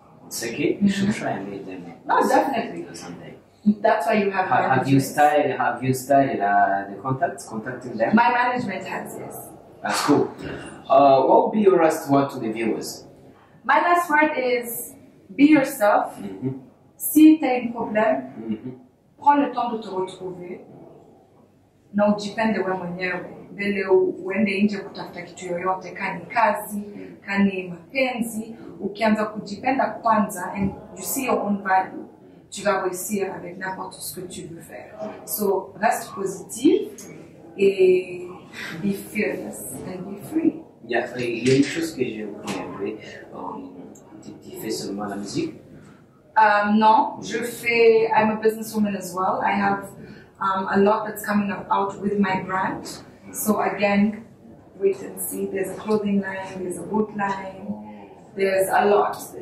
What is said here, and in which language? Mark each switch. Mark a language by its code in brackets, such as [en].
[en] Okay, you should try and meet them. Oh, definitely. Someday. That's why you have you started the contacting them? My management has, yes. That's cool. What would be your last word to the viewers? My last word is be yourself. [fr] Si tu as un problème, prends le temps de te retrouver. [sw] Na ujipende wewe mwenyewe. Mbele uende nje kutafuta kitu yoyote, kani kazi, kani mapenzi. Ukianza kujipenda kwanza [en] and you see your own value, [fr] tu vas réussir avec n'importe ce que tu veux faire. [en] So [fr] reste positif et [en] be fearless and be free. [fr] Yeah, il y a une chose que j'ai oublié. Tu fais seulement la musique? [en] Non, I'm a businesswoman as well. I have a lot that's coming out with my brand. So again, wait and see. There's a clothing line, there's a boot line, there's a lot.